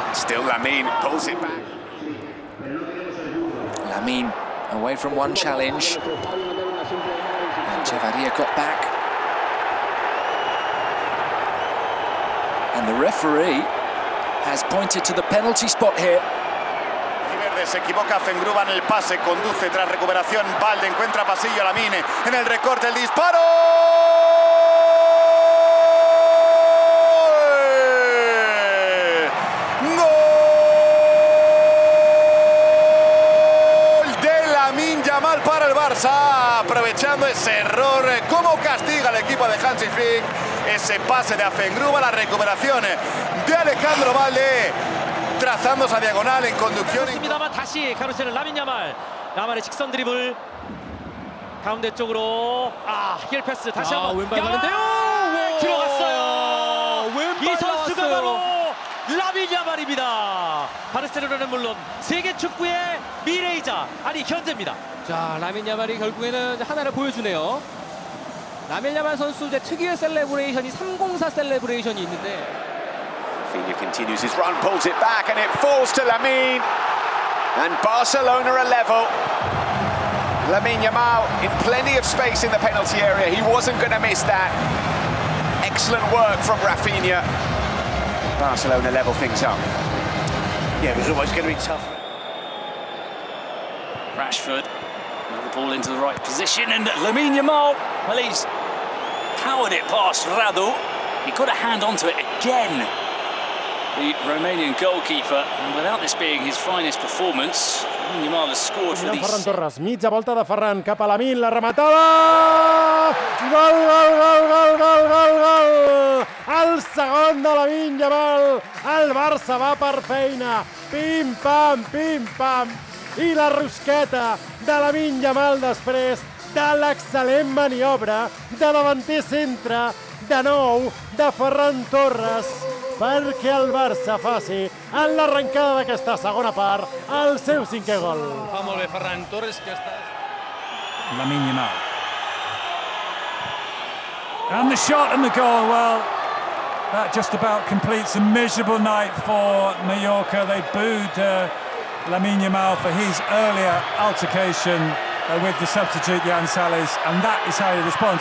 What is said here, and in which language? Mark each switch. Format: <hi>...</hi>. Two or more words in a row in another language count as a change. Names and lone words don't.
<en>Still Lamine pulls it back. Lamine away from one challenge. And Chavaria got back. And the referee has pointed to the penalty spot here.</en> <es>Se equivoca Fengruba en el pase, conduce tras recuperación, Balde encuentra pasillo a Lamine, en el recorte el disparo. ¡Gol de Lamine Yamal para el Barça! Aprovechando ese error, cómo castiga el equipo de Hansi Flick, ese pase de Fengruba, la recuperación de Alejandro Balde. trazando esa diagonal en conducción.</es> <ko>좋습니다만 다시 가로채는 라민 야말. 야말의 직선 드리블 가운데 쪽으로 힐 패스 다시 한번 왼발 야말 가는데요. 들어갔어요. 왼발 이 선수가 나왔어요. 바로 라민 야말입니다. 바르셀로나는 물론 세계 축구의 미래이자 아니 현재입니다. 자, 라민 야말이 결국에는 하나를 보여주네요. 라민 야말 선수 이제 특유의 셀레브레이션이 304 셀레브레이션이 있는데.</ko> <en>Rafinha continues his run, pulls it back, and it falls to Lamine. And Barcelona are level. Lamine Yamal in plenty of space in the penalty area. He wasn't going to miss that. Excellent work from Rafinha. Barcelona level things up. Yeah, it was always going to be tough. Rashford, another ball into the right position, and Lamine Yamal, well, he's powered it past Radu. He got a hand onto it again, the Romanian goalkeeper, and without this being his finest performance, Lamine Yamal has scored for these.</en> <ca>Ferran Torres, mitja volta de Ferran, cap a Lamine, la rematada! Gol, gol, gol, gol, gol, gol, gol! El segon de Lamine Yamal, el Barça va per feina, pim, pam, i la rosqueta de Lamine Yamal després de l'excel·lent maniobra de davanter centre, de nou, de Ferran Torres, perquè el Barça faci en l'arrencada d'aquesta segona part el seu 5è gol. Fa molt bé Ferran Torres, que està... Lamine Yamal.</ca> <en>And the shot and the goal, well, that just about completes a miserable night for Mallorca. They booed Lamine Yamal for his earlier altercation with the substitute Jan Sales, and that is how he responds.</en>